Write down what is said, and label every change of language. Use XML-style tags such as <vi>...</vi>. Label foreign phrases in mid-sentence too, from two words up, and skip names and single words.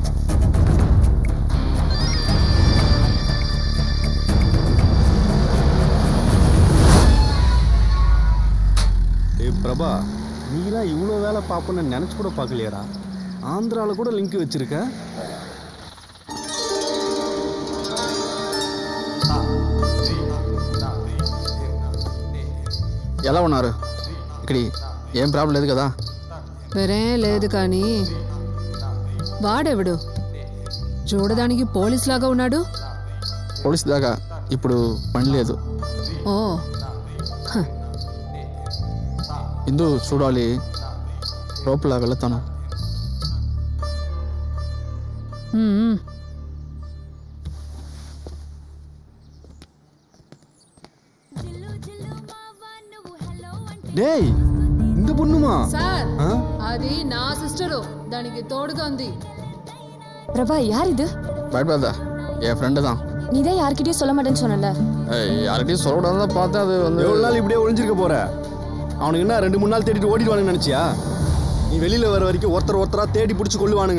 <ta>பிரபா, நீலாம் இவ்வளோ வேலை பார்ப்போன்னு நினச்சி கூட பார்க்கலையாடா? ஆந்திராவில் கூட லிங்க் வச்சிருக்க.</ta> <te>ఎలా ఉన్నారు? ఇక్కడ ఏం ప్రాబ్లం లేదు కదా? వేరేం లేదు కానీ వాడెవడు చూడడానికి పోలీస్ లాగా ఉన్నాడు. పోలీస్ దాకా ఇప్పుడు పని లేదు. ఓ ఇందు చూడాలి, లోపల వెళ్తాను.</te> <ta>டேய், இந்த பொண்ணுமா?</ta> <te>సార్ అది నా సిస్టరు, దానికి తోడుగా ఉంది.</te> <ta>பிரபா, யார் இது? பயப்படாத, என் ஃப்ரெண்டு தான். நீ தான் யார்கிட்டயும் சொல்ல மாட்டேன்னு சொன்னல. யார்கிட்டயும் சொல்லக்கூடாது தான் பார்த்தேன். அது வந்து எவ்வளோ நாள் இப்படியே ஒழிஞ்சிருக்க போற? அவனுக்கு என்ன 2-3 நாள் தேடிட்டு ஓடிடுவானுன்னு நினச்சியா? நீ வெளியில் வர வரைக்கும் ஒருத்தரா தேடி பிடிச்சி கொள்ளுவானுங்க.</ta>